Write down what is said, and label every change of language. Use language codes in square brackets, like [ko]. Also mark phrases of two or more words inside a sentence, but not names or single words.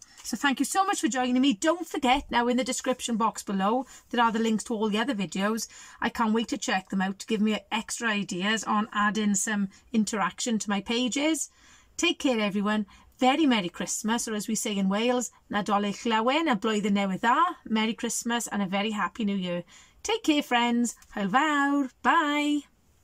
[en] So thank you so much for joining me. Don't forget, now in the description box below, there are the links to all the other videos. I can't wait to check them out to give me extra ideas on adding some interaction to my pages. Take care, everyone. Very Merry Christmas, or as we say in Wales, [cy] Nadolig Llawen, a blwyddyn newydd dda. [en] Merry Christmas and a very Happy New Year. Take care, friends. [cy] Hwyl fawr. Bye.